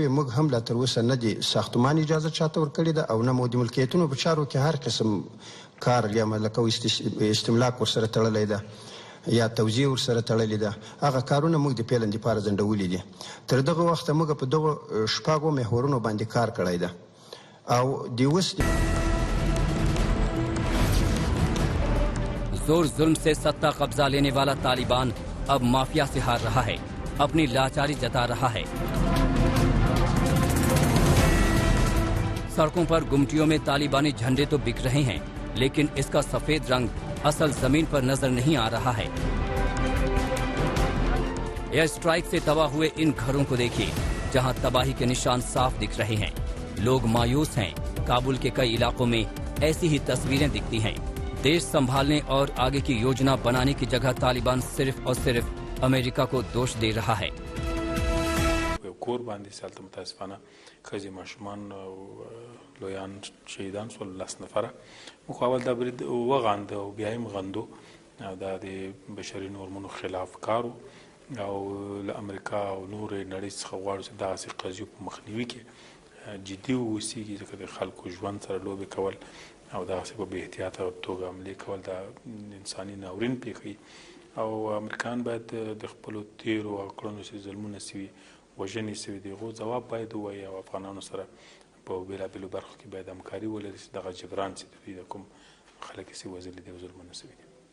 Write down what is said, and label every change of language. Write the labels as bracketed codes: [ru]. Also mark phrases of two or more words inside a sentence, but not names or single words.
[ps] موږ هم لا تر اوسه نه دي ساختمان اجازه چاته ورکړې ده او نه مو د ملکیتونو په چارو کې هر قسم کار یا لکه استملاک ورسره تړلی ده یا توزیع ورسره تړلې ده، هغه کارونه موږ د پیلن لپاره ځنډولي دي. تر دغه وخته موږ په دغه شپږو محورونو باندې کار کړی ده او د اوس [hi] जोर जुल्म से सत्ता कब्जा लेने वाला तालिबान अब माफिया से हार रहा है, अपनी लाचारी जता रहा है। सड़कों पर गुमटियों में तालिबानी झंडे तो बिक रहे हैं, लेकिन इसका सफेद रंग असल जमीन पर नजर नहीं आ रहा है। एयर स्ट्राइक से तबाह हुए इन घरों को देखिए, जहां तबाही के निशान साफ दिख रहे हैं। लोग मायूस हैं। काबुल के कई इलाकों में ऐसी ही तस्वीरें दिखती हैं। देश संभालने और आगे की योजना बनाने की जगह तालिबान सिर्फ और सिर्फ अमेरिका को दोष दे रहा है। [ps] کور باندې سالته متاسفانه خځې ماشومان او لویان شهیدان شول، 10 نفره مقابل د برید وغاند او بیا هم غندو دا د بشري نورمونو خلاف کارو او له امریکا او نور نړۍ څخه غواړو چې داسې قضیو په مخنیوي کې جدي واوسیږي، ځکه د خلکو ژوند سره لوبې کول او داسې په بې احتیاطه توګه حملې کول د انساني ناورین پیښوي او امریکایان باید د خپلو تیرو او کړنو چې ظلمونه سوي وژنې سوي دي هغو ځواب باید ووایي او افغانانو سره په بېلابېلو برخو کې باید همکاري ولري چې دغه جبران چې د دوی د کوم خلک چې وژلي دي او ظلمونه سوي دي.